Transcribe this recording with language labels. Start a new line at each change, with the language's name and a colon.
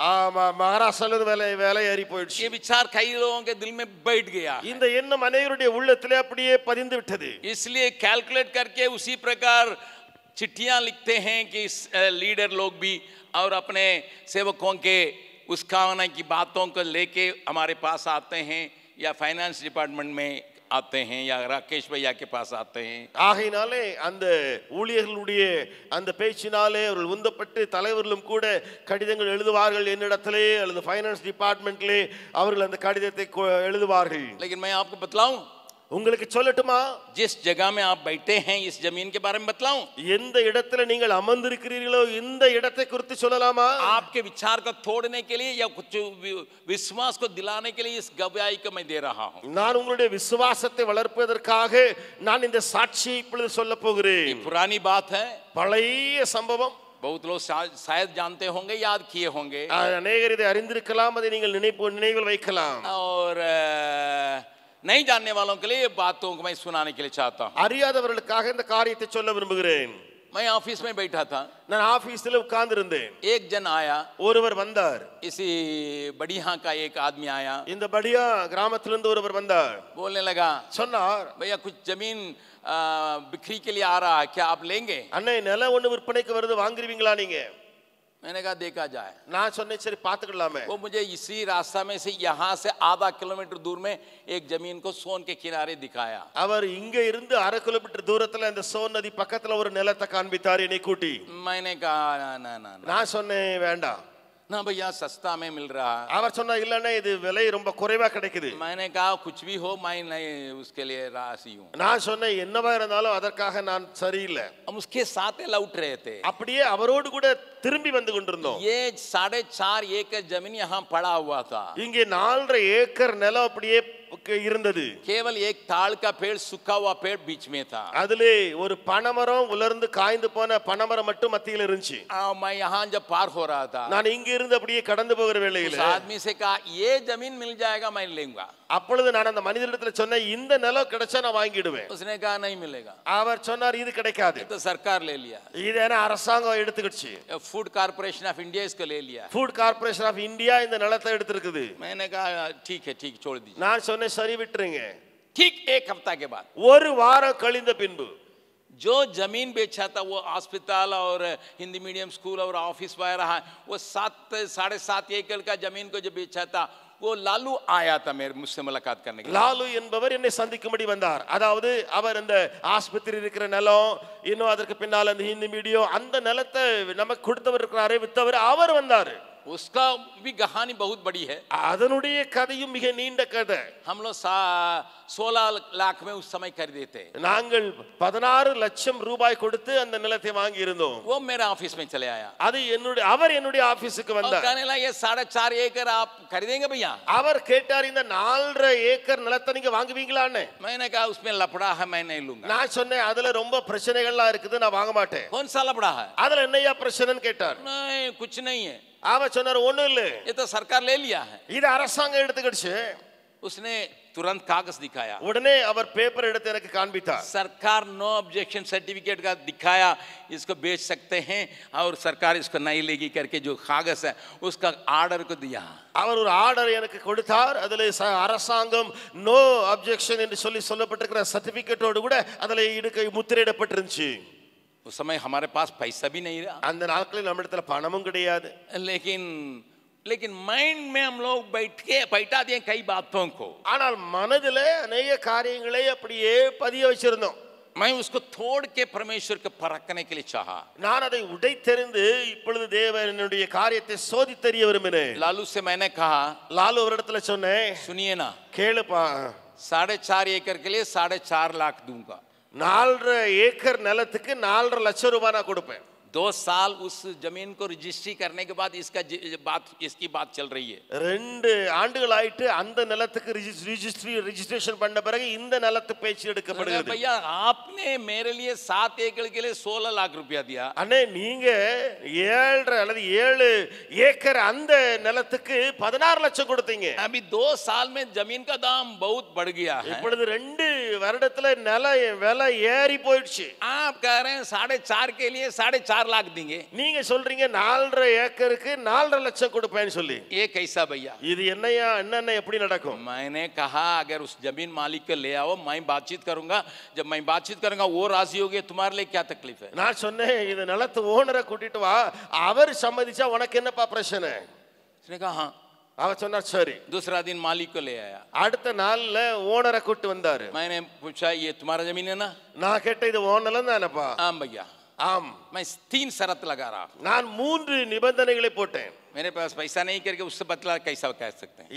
Tamil: ஆமா மகாராஷ்டிரால விலை ஏறி போயிடுச்சு.
Hindi: ये विचार कई लोगों के दिल में बैठ गया है।
Tamil: இந்த எண்ணம் அனைவருடைய உள்ளத்திலே அப்படியே பதிந்து விட்டது.
Hindi: इसलिए कैलकुलेट करके उसी प्रकार चिट्ठियां लिखते हैं कि लीडर लोग भी और अपने सेवकों के उस खाने की बातों को लेके हमारे पास आते हैं, या फाइनेंस डिपार्टमेंट में आते हैं, या राकेश भैया के पास आते हैं।
Tamil: ஆகையினாலே அந்த ஊழியர்களுடைய அந்த பேச்சினாலே அவர்கள் உந்தப்பட்டு தலைவர்களும் கூட கடிதங்கள் எழுதுவார்கள் என்னிடத்திலே அல்லது ஃபைனான்ஸ் டிபார்ட்மெண்ட்லே அவர்கள் அந்த கடிதத்தை எழுதுவார்கள்.
Hindi: लेकिन मैं आपको बतलाऊं,
Tamil: உங்களுக்கு சொல்லட்டுமா,
Hindi: जिस जगह में आप बैठे हैं इस जमीन के बारे में बतलाऊं,
Tamil: எந்த இடத்துல நீங்கள் அமர்ந்திருக்கிறீர்களோ இந்த இடத்தை குறித்து சொல்லலாமா?
Hindi: आपके विचार को तोड़ने के लिए या कुछ विश्वास को दिलाने के लिए इस गवाही को मैं दे रहा हूं।
Tamil: நான் உங்களுடைய விசுவாசத்தை வளர்ப்பதற்காக நான் இந்த சாட்சியை இப்பொழுது சொல்ல போகிறேன்.
Hindi: ये पुरानी बात है,
Tamil: பழைய சம்பவம்.
Hindi: बहुत लोग शायद जानते होंगे, याद किए होंगे,
Tamil: அநேகர் இதை அறிந்திருக்கலாம், அதை நீங்கள் நினைவில் வைக்கலாம்.
Hindi: और नहीं जानने वालों के लिए ये बातों को मैं सुनाने के लिए चाहता हूं।
Tamil: அறியாதவர்களுக்காக இந்த காரியத்தை சொல்ல விரும்புகிறேன்.
Hindi: मैं ऑफिस में बैठा था,
Tamil: நான் ஆபீஸ்ல உட்கார்ந்து இருந்தேன்.
Hindi: एक जन आया,
Tamil: ஒருவர் வந்தார்.
Hindi: इसी बढ़िया का एक आदमी आया,
Tamil: இந்த படியா கிராமத்திலிருந்து ஒருவர் வந்தார்.
Hindi: बोलने लगा,
Tamil: சொன்னார்,
Hindi: भैया कुछ जमीन बिक्री के लिए आ रहा है, क्या आप लेंगे?
Tamil: அண்ணே நிலம் ஒன்று விற்பனைக்கு வருது, வாங்குறீங்களா நீங்க?
Hindi: मैंने कहा देखा जाए।
Tamil: நான் சொன்னேன் சரி பாத்துக்கலாமே.
Hindi: वो मुझे इसी रास्ता में से यहाँ से आधा किलोमीटर दूर में एक जमीन को सोन के किनारे दिखाया।
Tamil: அவர் இங்க இருந்து 1/2 கிலோமீட்டர் தூரத்துல அந்த சோன் நதி பக்கத்துல ஒரு நிலத்தை காண்பித்தார் என்னை கூட்டி.
Hindi: मैंने कहा ना ना ना ना,
Tamil: நான் சொன்னேன் வேண்டாம்.
Hindi: ना भैया सस्ता में मिल रहा है।
Tamil: அவர் சொன்னா இல்லண்ணே இது விலை ரொம்ப குறைவா கிடைக்குது.
Hindi: मैंने कहा कुछ भी हो मैं नहीं उसके लिए राजी हूँ।
Tamil: நான் சொன்னேன் என்னவா இருந்தாலும் அதற்காக நான் சரியில்லை.
Hindi: हम उसके साथ लौट रहे थे,
Tamil: அப்படியே அவரோடு கூட திரும்பி வந்து கொண்டிருந்தோம்.
Hindi: ये 4.5 एकड़ जमीन यहाँ पड़ा हुआ था।
Tamil: இங்கே 4.5 ஏக்கர் நிலம் அப்படியே இருந்தது.
Hindi: केवल एक ताड़ का पेड़, सूखा हुआ पेड़ बीच में था।
Tamil: அதிலே ஒரு பனமரம் உலர்ந்து காய்ந்து போன பனமரம் மட்டும் மத்தியில் இருந்துச்சு.
Hindi: मैं यहाँ जब पार हो रहा था,
Tamil: நான் இங்க இருந்து அப்படியே கடந்து போகிற வேளையில
Hindi: उस आदमी से कहा ये जमीन मिल जाएगा मैं लूंगा।
Tamil: அப்பொழுது நான் அந்த மனிதரிடத்துல சொன்னேன் இந்த நிலம் கிடைச்சா நான் வாங்கிடுவேன்.
Hindi: उसने कहा नहीं मिलेगा।
Tamil: அவர் சொன்னார் இது கிடைக்காது,
Hindi: तो सरकार ले लिया,
Tamil: இது என்ன அரசாங்கம் எடுத்துக்கிடுச்சு.
Hindi: फूड कॉर्पोरेशन ऑफ इंडिया इसको ले लिया।
Tamil: ஃபுட் கார்ப்பரேஷன் ஆஃப் இந்தியா இந்த நிலத்தை எடுத்திருக்குது.
Hindi: मैंने कहा ठीक है, ठीक छोड़ दीजिए।
Tamil: நான் சொன்னேன் சரி விட்டுருங்க.
Hindi: ठीक एक हफ्ता के बाद
Tamil: ஒரு வாரம் கழிந்த பின்பு
Hindi: जो जमीन बेचा था वो अस्पताल और हिंदी मीडियम स्कूल और ऑफिस वगैरह है, वो 7.5 एकड़ का जमीन को जो बेचा था वो लालू आया था मेरे मुझसे मुलाकात करने के लिए।
Tamil: லாலு என்பவர் என்னை சந்திக்கும்படி வந்தார். அதாவது அவர் அந்த ஆஸ்பத்திரி இருக்கிற நிலம், இன்னும் அதற்கு பின்னால் அந்த ஹிந்தி மீடியம் அந்த நிலத்தை நமக்கு கொடுத்தவர் இருக்கிறாரே வித்தவர், அவர் வந்தார்.
Hindi: उसका भी कहानी बहुत बड़ी है।
Tamil: அதனுடைய கதையும் மிக நீண்ட கதை.
Hindi: हम लोग 16 लाख में उस समय खरीदे थे।
Tamil: நாங்கள் 16 லட்சம் ரூபாய் கொடுத்து அந்த நிலத்தை வாங்கி இருந்தோம்.
Hindi: वो मेरे ऑफिस में चले आया।
Tamil: அது அவர் என்னுடைய ஆபீஸ்க்கு வந்தார்.
Hindi: कहने लगा ये 4.5 एकड़ आप खरीदेंगे भैया?
Tamil: அவர் கேட்டார் இந்த 4.5 ஏக்கர் நிலத்தை நீங்க வாங்குவீங்களான்னு.
Hindi: मैंने कहा उसमें लफड़ा है, मैं नहीं लूंगा।
Tamil: நான் சொன்னேன் அதுல ரொம்ப பிரச்சனைகள்லாம் இருக்குது, நான் வாங்க மாட்டேன்.
Hindi: कौन सा लफड़ा है?
Tamil: அதுல என்னையா பிரச்சனைன்னு கேட்டார்.
Hindi: नहीं कुछ नहीं है।
Tamil: அவர் சொன்னார் ஒண்ணும் இல்ல,
Hindi: ये तो सरकार ले लिया है।
Tamil: இது அரசாங்கம் எடுத்துக்கிடுச்சு.
Hindi: उसने तुरंत कागज दिखाया।
Tamil: உடனே அவர் பேப்பர் எடுத்து எனக்கு காண்பித்தார்.
Hindi: सरकार नो ऑब्जेक्शन सर्टिफिकेट का दिखाया, इसको बेच सकते हैं और सरकार इसको नहीं लेगी करके जो कागज है उसका आर्डर को दिया।
Tamil: அவர் ஒரு ஆர்டர் எனக்கு கொடுத்தார். அதுல அரசாங்கம் நோ அப்ஜெக்ஷன் என்று சொல்லப்பட்டிருக்கிற சர்டிபிகேட்டோடு கூட அதுல முத்திரையிடப்பட்டிருந்துச்சு.
Hindi: उस समय हमारे पास पैसा भी नहीं रहा,
Tamil: அந்த நாட்களில் நம்ம இடத்துல பணமும் கிடையாது.
Hindi: लेकिन माइंड में हम लोग बैठा दिए कई बातों को।
Tamil: ஆனால் மனதிலே अनेक காரியங்களை அப்படியே பதிய வச்சிருந்தோம்.
Hindi: मैं उसको तोड़ के परमेश्वर को परखने के लिए चाहा।
Tamil: நான் அதை உடைத்தெறிந்து இப்பொழுது தேவனுடைய காரியத்தை சோதித்தறிய விரும்பினேன்.
Hindi: लालू से मैंने कहा,
Tamil: லாலு அவரிடத்துல சொன்னேன்,
Hindi: सुनिए ना,
Tamil: கேளுப்பா,
Hindi: 4.5 एकड़ के लिए 4.5 लाख दूंगा।
Tamil: 4.5 ஏக்கர் நிலத்துக்கு 4.5 லட்சம் ரூபாய் நான் கொடுப்பேன்.
Hindi: 2 साल उस जमीन को रजिस्ट्री करने के बाद इसकी बात चल रही है।
Tamil: 2 ஆண்டுகள் ஆயிட்டு அந்த நிலத்துக்கு ரெஜிஸ்ட்ரேஷன் பண்ண பிறகு இந்த நிலத்து பேச்சு எடுக்கப்படுகிறது.
Hindi: भैया आपने मेरे लिए 7 एकड़ के लिए 16 लाख रुपया दिया।
Tamil: அண்ணே நீங்க 7 அல்லது 7 ஏக்கர் அந்த நிலத்துக்கு 16 லட்சம் கொடுத்தீங்க.
Hindi: अभी 2 साल में जमीन का दाम बहुत बढ़ गया है।
Tamil: இப்பொழுது 2 வருடத்துல நில விலை ஏறி போயிடுச்சு.
Hindi: आप कह रहे हैं 4.5 के लिए 4.5 लाख देंगे,
Tamil: நீங்க சொல்றீங்க 4.5 ஏக்கருக்கு 4.5 லட்சம் கொடுப்பேன்னு சொல்லி.
Hindi: ये कैसा भैया?
Tamil: இது என்னையா என்னென்ன எப்படி நடக்கும்?
Hindi: मैंने कहा अगर उस जमीन मालिक को ले आओ, मैं बातचीत करूंगा। जब मैं बातचीत करूंगा वो राजी हो गए, तुम्हारे लिए क्या तकलीफ है?
Tamil: நான் சொன்னேன் இந்த நிலத்து ஓனரை கூட்டிட்டு வா, அவர் சம்மதிச்சா உனக்கு என்னப்பா பிரச்சனை?
Hindi: उसने कहा हाँ।
Tamil: அவர் சொன்னார் சரி.
Hindi: दूसरा दिन मालिक को ले आया।
Tamil: அடுத்த நாள்ல ஓனரை கூட்டி வந்தாரு.
Hindi: मैंने पूछा ये तुम्हारा जमीन है ना?
Tamil: நான் கேட்ட இது ஓனர்ல தானப்பா?
Hindi: हाँ भैया।
Tamil: ஆம்.
Hindi: मैं 3 शर्त लगा रहा।
Tamil: நான் 3 நிபந்தனைகளை போட்டேன்.
Hindi: मेरे पास पैसा नहीं करके उससे बदला कैसा कह सकते हैं?